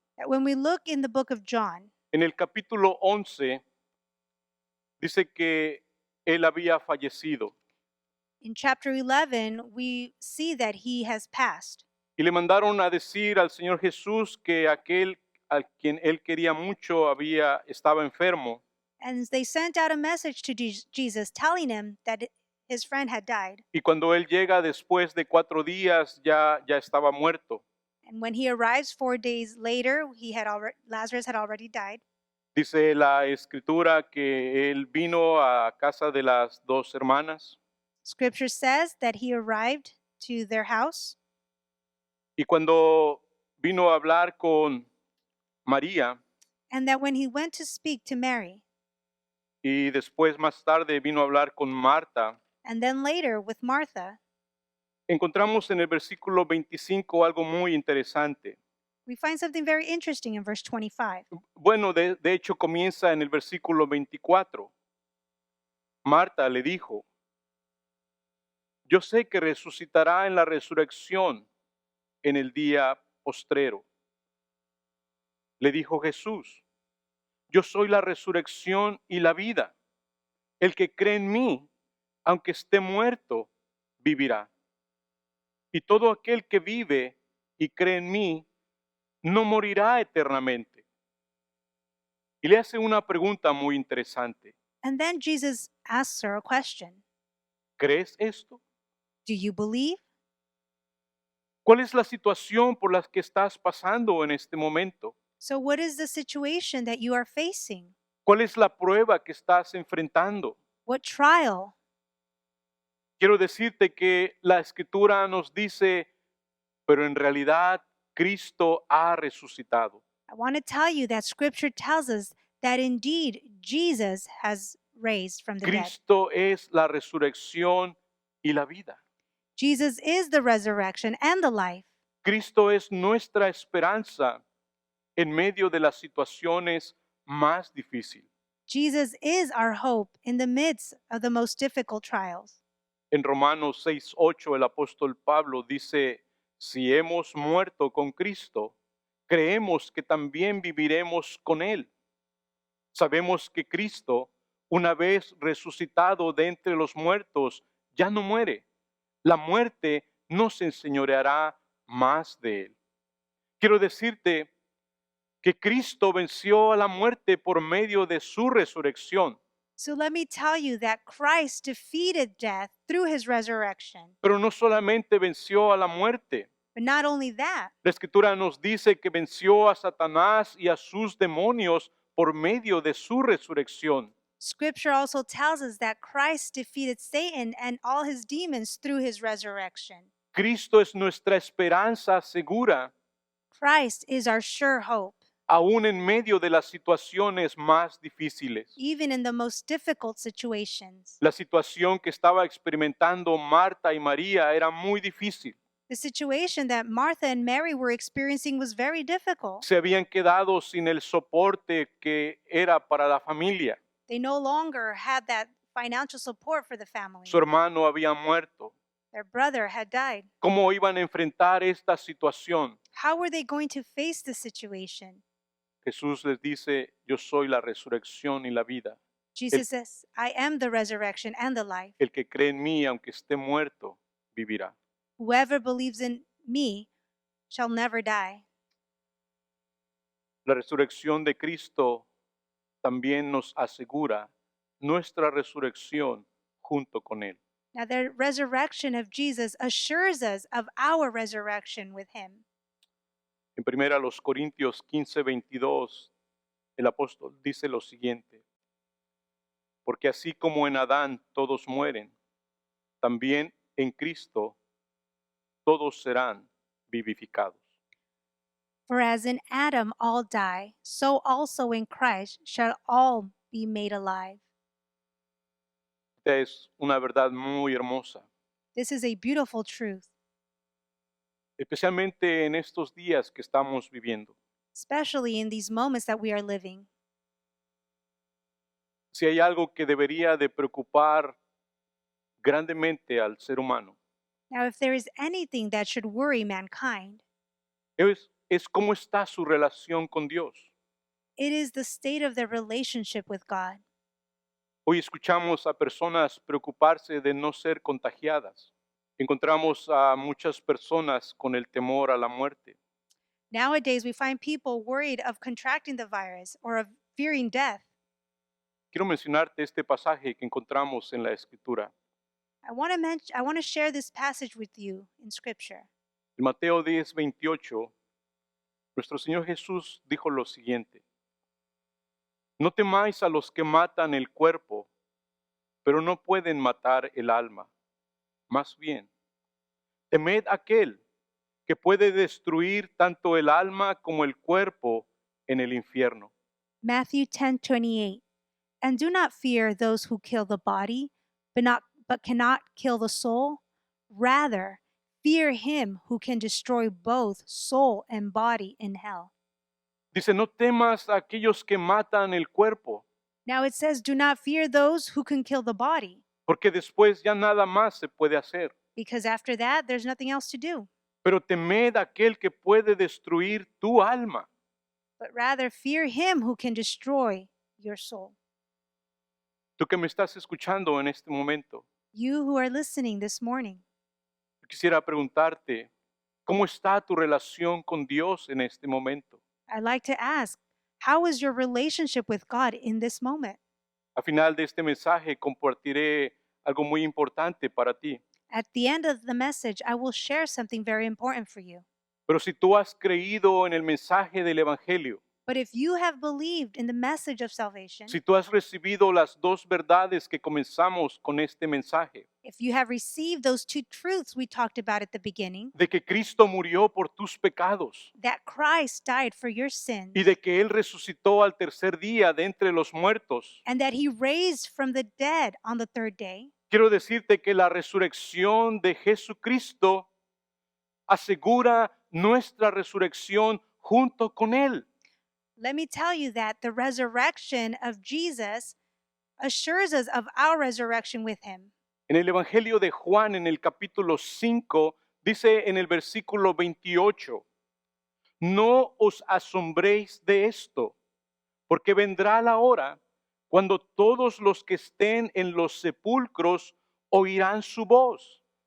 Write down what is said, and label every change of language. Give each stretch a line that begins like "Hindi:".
English: that when we look in the book of John,
Spanish: en el capítulo 11, dice que él había fallecido.
English: in chapter 11, we see that he has passed.
Spanish: Y le mandaron a decir al Señor Jesús que aquel a quien él quería mucho estaba enfermo.
English: And they sent out a message to Jesus telling him that his friend had died.
Spanish: Y cuando él llega después de 4 días ya estaba muerto.
English: And when he arrives 4 days later, Lazarus had already died.
Spanish: Dice la escritura que él vino a casa de las dos hermanas.
English: Scripture says that he arrived to their house.
Spanish: Y cuando vino a hablar con María
English: And that when he went to speak to Mary,
Spanish: y después más tarde vino a hablar con Marta,
English: and then later with Martha,
Spanish: encontramos en el versículo 25 algo muy interesante.
English: we find something very interesting in verse 25.
Spanish: Bueno, de hecho comienza en el versículo 24. Marta le dijo, yo sé que resucitará en la resurrección en el día postrero. Le dijo Jesús, yo soy la resurrección y la vida. El que cree en mí, aunque esté muerto, vivirá. Y todo aquel que vive y cree en mí, no morirá eternamente. Y le hace una pregunta muy interesante.
English: And then Jesus asks her a question.
Spanish: ¿Crees esto?
English: Do you believe?
Spanish: ¿Cuál es la situación por la que estás pasando en este momento?
English: So, what is the situation that you are facing?
Spanish: ¿Cuál es la prueba que estás enfrentando?
English: What trial?
Spanish: Quiero decirte que la escritura nos dice, pero en realidad Cristo ha resucitado.
English: I want to tell you that scripture tells us that indeed Jesus has raised from the dead.
Spanish: Cristo es la resurrección y la vida.
English: Jesus is the resurrection and the life.
Spanish: Cristo es nuestra esperanza en medio de las situaciones más difíciles.
English: Jesus is our hope in the midst of the most difficult trials.
Spanish: En Romanos 6:8 el apóstol Pablo dice, si hemos muerto con Cristo, creemos que también viviremos con Él. Sabemos que Cristo, una vez resucitado de entre los muertos, ya no muere. La muerte no se enseñoreará más de Él. Quiero decirte que Cristo venció a la muerte por medio de su resurrección.
English: So let me tell you that Christ defeated death through his resurrection.
Spanish: Pero no solamente venció a la muerte.
English: But not only that,
Spanish: La escritura nos dice que venció a Satanás y a sus demonios por medio de su resurrección.
English: scripture also tells us that Christ defeated Satan and all his demons through his resurrection.
Spanish: Cristo es nuestra esperanza segura,
English: Christ is our sure hope,
Spanish: aún en medio de las situaciones más difíciles.
English: even in the most difficult situations.
Spanish: La situación que estaba experimentando Marta y María era muy difícil.
English: The situation that Martha and Mary were experiencing was very difficult.
Spanish: Se habían quedado sin el soporte que era para la familia.
English: They no longer had that financial support for the family.
Spanish: Su hermano había muerto.
English: Their brother had died.
Spanish: ¿Cómo iban a enfrentar esta situación?
English: How were they going to face the situation?
Spanish: Jesús les dice, yo soy la resurrección y la vida.
English: Jesus says, I am the resurrection and the life.
Spanish: El que cree en mí, aunque esté muerto, vivirá.
English: Whoever believes in me shall never die.
Spanish: La resurrección de Cristo también nos asegura nuestra resurrección junto con Él.
English: Now, the resurrection of Jesus assures us of our resurrection with him.
Spanish: En 1 Corintios 15:22, el apóstol dice lo siguiente, porque así como en Adán todos mueren, también en Cristo todos serán vivificados.
English: For as in Adam all die, so also in Christ shall all be made alive.
Spanish: Esta es una verdad muy hermosa,
English: This is a beautiful truth,
Spanish: especialmente en estos días que estamos viviendo.
English: especially in these moments that we are living.
Spanish: Si hay algo que debería de preocupar grandemente al ser humano,
English: Now, if there is anything that should worry mankind,
Spanish: es cómo está su relación con Dios.
English: it is the state of their relationship with God.
Spanish: Hoy escuchamos a personas preocuparse de no ser contagiadas. Encontramos a muchas personas con el temor a la muerte.
English: Nowadays, we find people worried of contracting the virus or of fearing death.
Spanish: Quiero mencionarte este pasaje que encontramos en la Escritura.
English: I want to share this passage with you in Scripture.
Spanish: En Mateo 10:28, nuestro Señor Jesús dijo lo siguiente: no temáis a los que matan el cuerpo, pero no pueden matar el alma. Más bien, temed aquel que puede destruir tanto el alma como el cuerpo en el infierno.
English: Matthew 10:28. And do not fear those who kill the body, but cannot kill the soul. Rather, fear him who can destroy both soul and body in hell.
Spanish: Dice, no temas a aquellos que matan el cuerpo,
English: Now it says, do not fear those who can kill the body,
Spanish: porque después ya nada más se puede hacer.
English: because after that, there's nothing else to do.
Spanish: Pero temed a aquel que puede destruir tu alma.
English: But rather, fear him who can destroy your soul.
Spanish: Tú que me estás escuchando en este momento,
English: You who are listening this morning,
Spanish: quisiera preguntarte, ¿cómo está tu relación con Dios en este momento?
English: I'd like to ask, how is your relationship with God in this moment?
Spanish: Al final de este mensaje compartiré algo muy importante para ti.
English: At the end of the message, I will share something very important for you.
Spanish: Pero si tú has creído en el mensaje del Evangelio,
English: But if you have believed in the message of salvation,
Spanish: si tú has recibido las dos verdades que comenzamos con este mensaje,
English: if you have received those two truths we talked about at the beginning,
Spanish: de que Cristo murió por tus pecados
English: that Christ died for your sins,
Spanish: y de que Él resucitó al tercer día de entre los muertos,
English: and that he raised from the dead on the third day,
Spanish: quiero decirte que la resurrección de Jesucristo asegura nuestra resurrección junto con Él.
English: let me tell you that the resurrection of Jesus assures us of our resurrection with him.
Spanish: En el Evangelio de Juan, en el capítulo 5, dice en el versículo 28, no os asombréis de esto, porque vendrá la hora cuando todos los que estén en los sepulcros oirán su voz.